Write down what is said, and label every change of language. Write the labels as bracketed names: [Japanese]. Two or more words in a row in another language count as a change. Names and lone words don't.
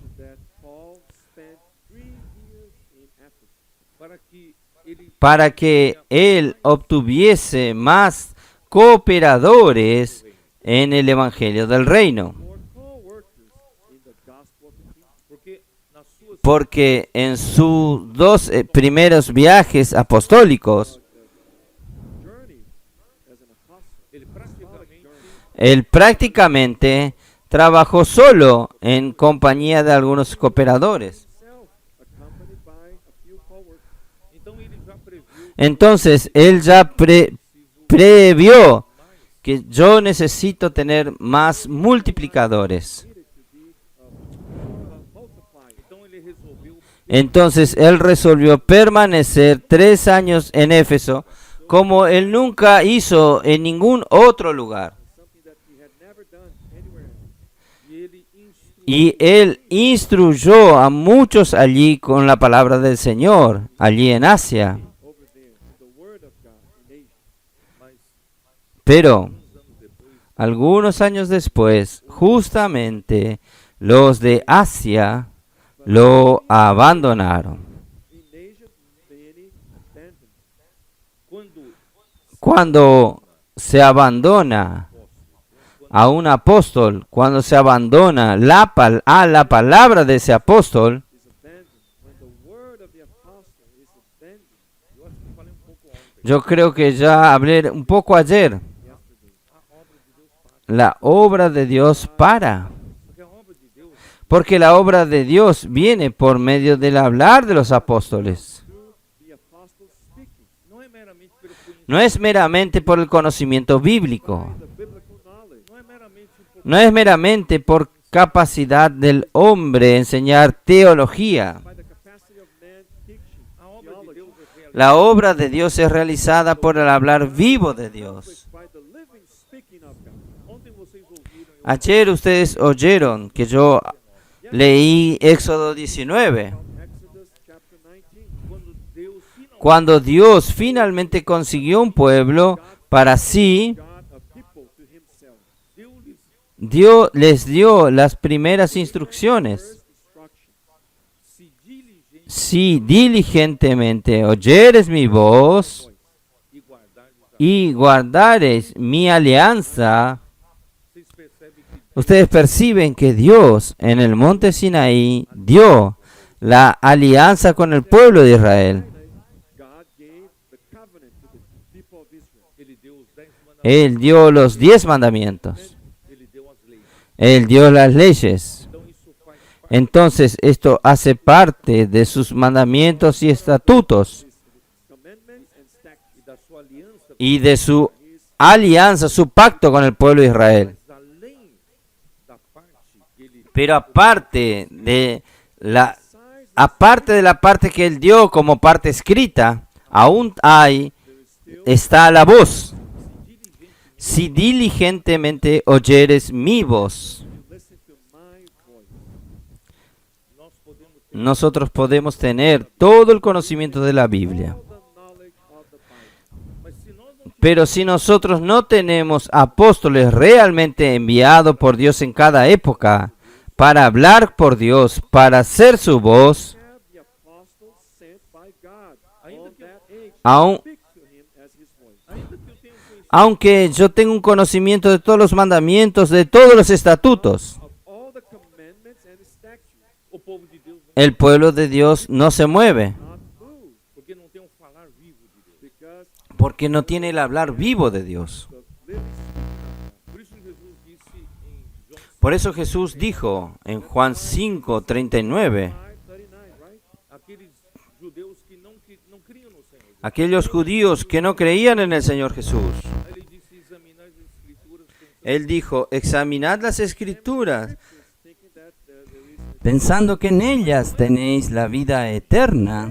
[English] That Paul spent 3 years in Ephesus [Spanish] para que él obtuviese más cooperadores en el Evangelio del Reino? [English] more co-workers in the gospel of the kingdom? [Portuguese] porque nas suas [Spanish] Porque en sus 2 primeros viajes apostólicos, [English] Journey as an apostle. [Portuguese] ele praticamente [Spanish] él prácticamente trabajó solo en compañía de algunos cooperadores. [English] Himself, accompanied by a few co-workers. [Portuguese] então ele já previu [Spanish] Entonces, él ya previó que yo necesito tener más multiplicadores. [English] Needed to be multiplied. [Portuguese] então ele resolveu [Spanish] Entonces, él resolvió permanecer 3 años en Éfeso, como él nunca hizo en ningún otro lugar. [English] Something that he had never done anywhere else. [Portuguese] e ele instruiu [Spanish] Y él instruyó a muchos allí con la palabra del Señor, allí en Asia. [English] Over there, the word of God in Asia. [Portuguese] mas [Spanish] Pero [Portuguese] alguns anos depois [Spanish] Algunos años después, justamente los de Asia lo abandonaron. [English] In Asia, many abandoned. [Spanish] Cuando se abandona a un apóstol, cuando se abandona a la palabra de ese apóstol, [English] Is abandoned. When the word of the apostle is abandoned. [Portuguese] Eu acho que falei pouco ontem. [Spanish] yo creo que ya hablé un poco ayer, [English] Yesterday. [Spanish] la obra de Dios para. [Portuguese] Porque a obra de Deus [Spanish] Porque la obra de Dios viene por medio del hablar de los apóstoles. [English] Through the apostles speaking. [Portuguese] não é meramente pelo conhecimento, [Spanish] No es meramente por el conocimiento bíblico. [English] The biblical knowledge. [Portuguese] não é meramente por [Spanish] No es meramente por capacidad del hombre enseñar teología. [English] By the capacity of man teaching. [Portuguese] a obra de [English] Theology. [Portuguese] Deus é realizada [Spanish] La obra de Dios es realizada por el hablar vivo de Dios. [English] By the living speaking of God. [Portuguese] Ontem vocês ouviram eu [Spanish] Ayer ustedes oyeron que yo leí Éxodo 19. [English] Exodus chapter 19. [Spanish] Cuando Dios finalmente consiguió un pueblo para sí, [English] God a people to himself. [Portuguese] deu-lhes [Spanish] les dio las primeras instrucciones. [English] First instruction. [Portuguese] se diligente [Spanish] Si diligentemente oyeres mi voz [Portuguese] e guardardes a [Spanish] y guardares mi alianza, [Portuguese] vocês percebem que [Spanish] ustedes perciben que Dios en el monte Sinaí dio la alianza con el pueblo de Israel. [English] God gave the covenant to the people of Israel. [Portuguese] ele deu os 10 mandamentos, [Spanish] Él dio los 10 mandamientos. [Portuguese] ele deu as leis. [Spanish] Él dio las leyes. [Portuguese] Então isso faz parte [Spanish] Entonces esto hace parte de sus mandamientos y estatutos [English] Commandments and statutes. [Portuguese] e da sua aliança, [Spanish] y de su alianza, su pacto con el pueblo de Israel. mas além da parte que ele Pero aparte de la parte que él dio como parte escrita, aún está la voz. Si diligentemente oyeres mi voz, [English] Listen to my voice. [Portuguese] nós podemos ter [Spanish] nosotros podemos tener todo el conocimiento de la Biblia. [English] All the knowledge of the Bible. [Portuguese] mas se nós não [Spanish] Pero si nosotros no tenemos apóstoles realmente enviados por Dios en cada época para hablar por Dios, para hacer su voz, [English] Have the apostles sent by God [Portuguese] Ainda [English] on [Portuguese] que- [English] that age [Spanish] aún, [English] to speak to him as his voice. [Portuguese] ainda que eu tenha conhecido [Spanish] aunque yo tengo un conocimiento de todos los mandamientos, de todos los estatutos, [English] Of all the commandments and statutes, [Portuguese] o povo de Deus não, [Spanish] el pueblo de Dios no se mueve, [English] not move, [Portuguese] porque não tem um falar vivo de Deus. [English] because [Spanish] porque no tiene el hablar vivo de Dios. [English] the living speaking [Portuguese] Por isso Jesus disse em João [Spanish] Por eso Jesús dijo en Juan 5:39, [English] 5:39, right? [Portuguese] aqueles judeus que não criam no Senhor. [Spanish] aquellos judíos que no creían en el Señor Jesús, [Portuguese] Aí ele disse: examinar as escrituras, pensando [Spanish] Él dijo, examinad las escrituras, [English] Thinking that there is [Spanish] pensando que en ellas tenéis la vida eterna,